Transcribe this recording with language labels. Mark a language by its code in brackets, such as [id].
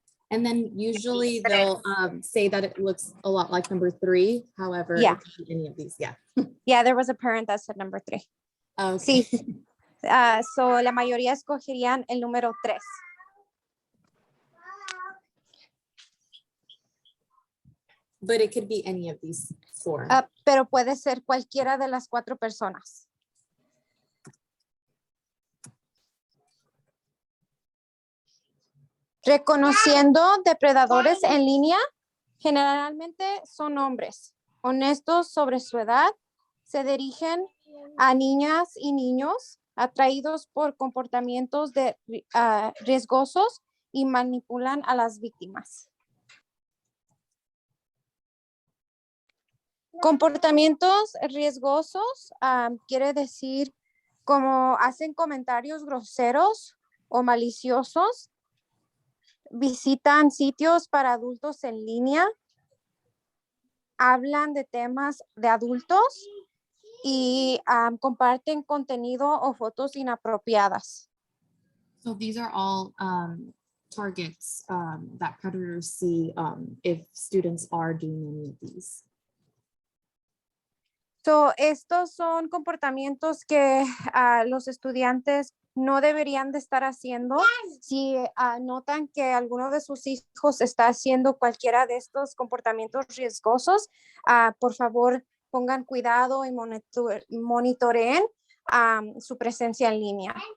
[en] And then usually they'll say that it looks a lot like number 3. However, Yeah. it could be any of these. Yeah. Yeah, there was a parent that said number 3. Okay. [es] Sí. So la mayoría escogerían el número 3. [en] But it could be any of these 4. [es] Pero puede ser cualquiera de las 4 personas. Reconociendo depredadores en línea, generalmente son hombres, honestos sobre su edad, se dirigen a niñas y niños atraídos por comportamientos riesgosos y manipulan a las víctimas. Comportamientos riesgosos quiere decir como hacen comentarios groseros o maliciosos, visitan sitios para adultos en línea, hablan de temas de adultos y comparten contenido o fotos inapropiadas. [en] So these are all targets that predators see if students are doing any of these. [es] So, estos son comportamientos que los estudiantes no deberían de estar haciendo. Si notan que alguno de sus hijos está haciendo cualquiera de estos comportamientos riesgosos, por favor pongan cuidado y monitoreen su presencia en línea.